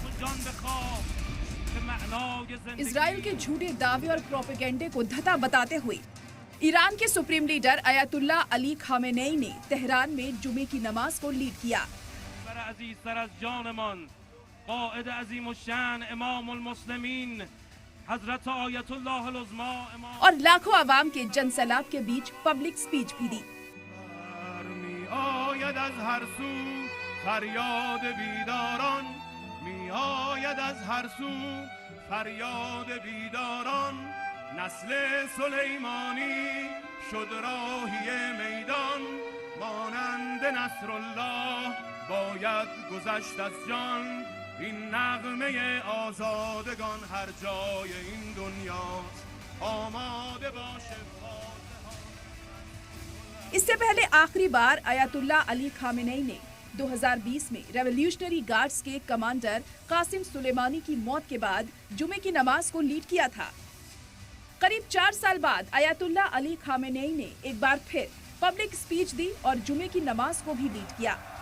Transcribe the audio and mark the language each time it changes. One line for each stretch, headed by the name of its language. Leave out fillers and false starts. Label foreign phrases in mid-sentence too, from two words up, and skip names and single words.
Hindi: इजराइल के झूठे दावे और प्रोपेगेंडे को धता बताते हुए ईरान के सुप्रीम लीडर अयातुल्ला अली खामेनेई ने तेहरान में जुमे की नमाज को लीड किया और लाखों आवाम के जनसैलाब के बीच
English: public speech
Hindi: भी दी।
Persian: نسل سلیمانی شد راهی میدان مانند نصر الله باید گذشت از جان این نغمه آزادگان هر جای این دنیا آماده باشه
Hindi: इससे पहले आखिरी बार अयातुल्ला अली खामेनेई ने 2020 में रेवोल्यूशनरी गार्ड्स के कमांडर कासिम सुलेमानी की मौत के बाद जुमे की नमाज को लीड किया था। करीब 4 साल बाद अयातुल्ला अली खामेनेई ने एक बार फिर
English: public speech
Hindi: दी और जुमे की नमाज को भी लीड किया।